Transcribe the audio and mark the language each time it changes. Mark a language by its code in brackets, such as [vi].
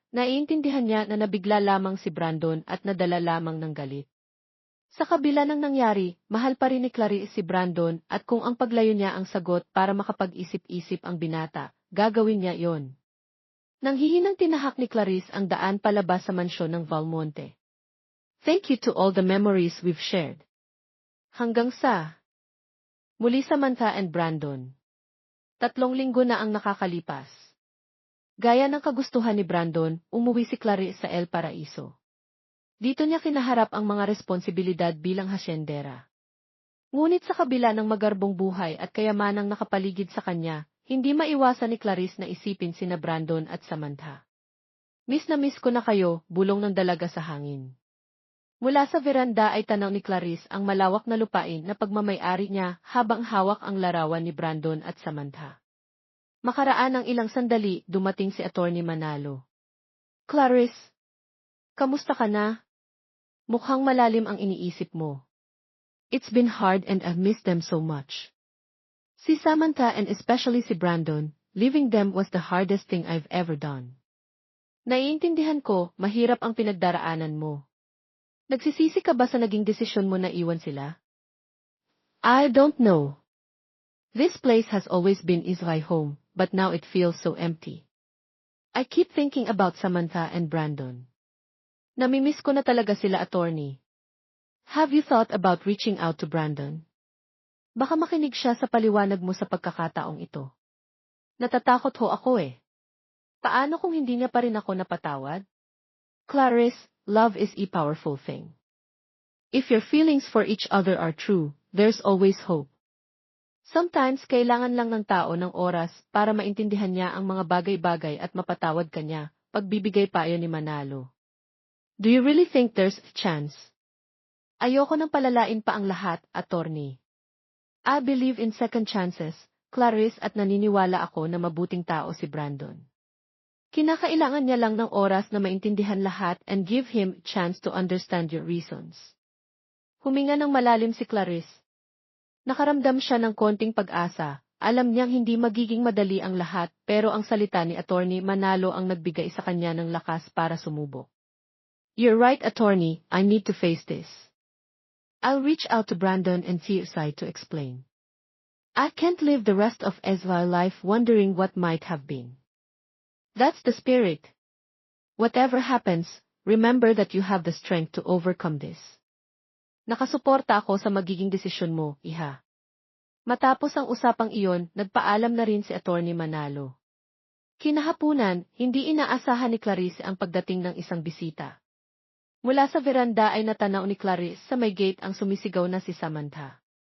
[tl] Naiintindihan niya na nabigla lamang si Brandon at nadala lamang ng galit. Sa kabila ng nangyari, mahal pa rin ni Clarice si Brandon at kung ang paglayo niya ang sagot para makapag-isip-isip ang binata, gagawin niya yon. Nanghihinang tinahak ni Clarice ang daan palabas sa mansyon ng Valmonte. [en] Thank you to all the memories we've shared. [tl] Hanggang sa muli Samantha and Brandon. 3 linggo na ang nakakalipas. Gaya ng kagustuhan ni Brandon, umuwi si Clarice sa El Paraiso. Dito niya kinaharap ang mga responsibilidad bilang hasyendera. Ngunit sa kabila ng magarbong buhay at kayamanang nakapaligid sa kanya, hindi maiwasan ni Clarice na isipin sina Brandon at Samantha. Miss na miss ko na kayo, bulong ng dalaga sa hangin. Mula sa veranda ay tanaw ni Clarice ang malawak na lupain na pagmamay-ari niya habang hawak ang larawan ni Brandon at Samantha. Makaraan ng ilang sandali, dumating si Attorney Manalo. Clarice, kamusta ka na? Mukhang malalim ang iniisip mo. [en] It's been hard and I've missed them so much. Si Samantha and especially si Brandon, leaving them was the hardest thing I've ever done. [tl] Naiintindihan ko, mahirap ang pinagdaraanan mo. Nagsisisi ka ba sa naging desisyon mo na iwan sila? [en] I don't know. This place has always been my home, but now it feels so empty. I keep thinking about Samantha and Brandon. [tl] Namimiss ko na talaga sila, [en] attorney. Have you thought about reaching out to Brandon? [tl] Baka makinig siya sa paliwanag mo sa pagkakataong ito. Natatakot ho ako eh. Paano kung hindi niya pa rin ako napatawad? [en] Clarice, love is a powerful thing. If your feelings for each other are true, there's always hope. [tl] Sometimes kailangan lang ng tao ng oras para maintindihan niya ang mga bagay-bagay at mapatawad ka niya, pagbibigay payo ni Manalo. [en] Do you really think there's a chance? [tl] Ayoko nang palalain pa ang lahat, [en] attorney. I believe in second chances, [tl] Clarice, at naniniwala ako na mabuting tao si Brandon. Kinakailangan niya lang ng oras na maintindihan lahat [en] and give him chance to understand your reasons. [tl] Huminga ng malalim si Clarice. Nakaramdam siya ng konting pag-asa. Alam niyang hindi magiging madali ang lahat, pero ang salita ni Attorney Manalo ang nagbigay sa kanya ng lakas para sumubok. [en] You're right, Attorney, I need to face this. I'll reach out to Brandon and see your side to explain. I can't live the rest of Ezra's life wondering what might have been. That's the spirit. Whatever happens, remember that you have the strength to overcome this. [tl] Nakasuporta ako sa magiging desisyon mo, iha. Matapos ang usapang iyon, nagpaalam na rin si Attorney Manalo. Kinahapunan, hindi inaasahan ni Clarice ang pagdating ng isang bisita. Mula sa veranda ay natanaw ni Clarice sa may gate ang sumisigaw na si Samantha.